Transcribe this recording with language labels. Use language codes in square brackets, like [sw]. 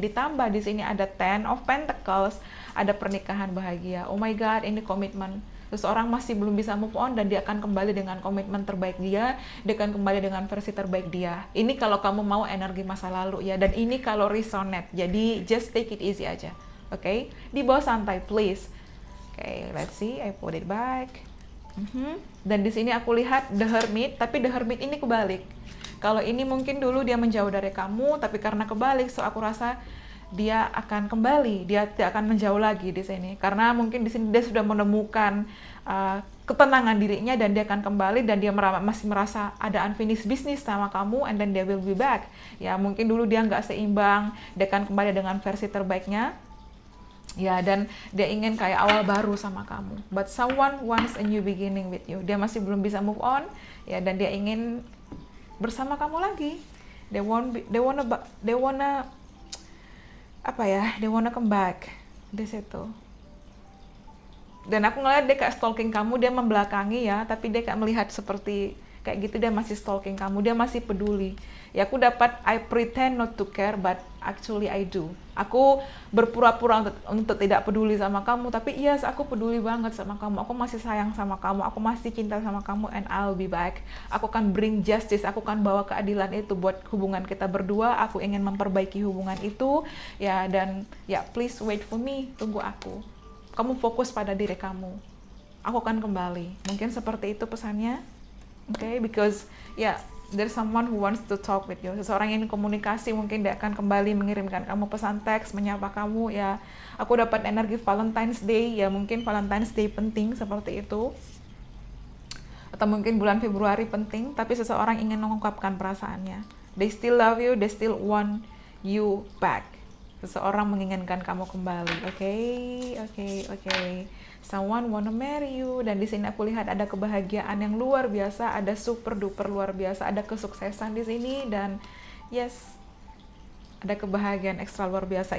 [id] Ditambah di sini ada Ten of Pentacles, ada pernikahan bahagia. [en] Oh my god, [id] ini komitmen. Seseorang masih belum bisa move on dan dia akan kembali dengan komitmen terbaik dia akan kembali dengan versi terbaik dia. Ini kalau kamu mau energi masa lalu ya, dan ini kalau resonate. Jadi [en] just take it easy [id] aja. Oke? Di bawah santai please. [en] Oke, let's see, I put it back. [id] Dan di sini aku lihat The Hermit, tapi The Hermit ini kebalik. Kalau ini mungkin dulu dia menjauh dari kamu, tapi karena kebalik, so aku rasa dia akan kembali, dia tidak akan menjauh lagi di sini. Karena mungkin di sini dia sudah menemukan ketenangan dirinya dan dia akan kembali, dan dia masih merasa ada unfinished business sama kamu, [en] and then they will be back. [id] Ya mungkin dulu dia nggak seimbang, dia akan kembali dengan versi terbaiknya. Ya, dan dia ingin kayak awal baru sama kamu. [en] But someone wants a new beginning with you. [id] Dia masih belum bisa move on, ya, dan dia ingin bersama kamu lagi. [en] They wanna [id] apa ya? [en] They wanna come back [id] di situ. Dan aku ngeliat dia kayak stalking kamu, dia membelakangi ya, tapi dia kayak melihat seperti kayak gitu, dia masih stalking kamu, dia masih peduli. Ya aku dapat [en] I pretend not to care but actually I do. [id] Aku berpura-pura untuk tidak peduli sama kamu, tapi yes, aku peduli banget sama kamu. Aku masih sayang sama kamu, aku masih cinta sama kamu, [en] and I'll be back. [id] Aku akan bring justice, aku akan bawa keadilan itu buat hubungan kita berdua. Aku ingin memperbaiki hubungan itu ya, dan ya [en] please wait for me, [id] tunggu aku. Kamu fokus pada diri kamu. Aku akan kembali. Mungkin seperti itu pesannya. [en] Okay, because yeah, there's someone who wants to talk with you. [id] Seseorang yang ingin komunikasi, mungkin dia akan kembali mengirimkan kamu pesan teks, menyapa kamu ya. Aku dapat energi Valentine's Day ya, mungkin Valentine's Day penting seperti itu. Atau mungkin bulan Februari penting, tapi seseorang ingin mengungkapkan perasaannya. [en] They still love you, they still want you back. [id] Seseorang menginginkan kamu kembali. Okay. [en] Someone wanna marry you, [id] dan di sini aku lihat ada kebahagiaan yang luar biasa, ada super duper luar biasa, ada kesuksesan di sini, dan yes, ada kebahagiaan ekstra luar biasa.